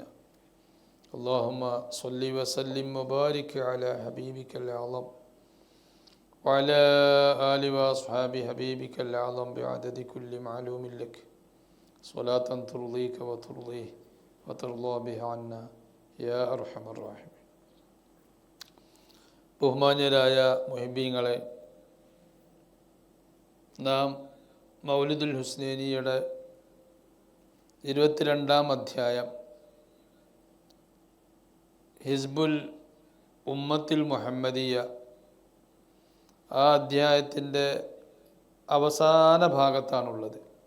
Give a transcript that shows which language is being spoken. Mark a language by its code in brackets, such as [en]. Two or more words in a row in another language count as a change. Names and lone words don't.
[ar] اللهم صل وسلم وبارك على حبيبك الأعظم وعلى آل وأصحاب حبيبك الأعظم بعدد كل معلوم لك صلاة ترضيك وترضيه وترضى بها عنا يا أرحم الراحمين. [ml] ബഹുമാന്യരായ മുഹിബ്ബീങ്ങളെ, നാം മൗലിദുൽ ഹുസ്നൈനിയുടെ 22-ാം അധ്യായം ഹിസ്ബുൽ ഉമ്മത്തിൽ മുഹമ്മദിയ, ആ അധ്യായത്തിൻ്റെ അവസാന ഭാഗത്താണുള്ളത്.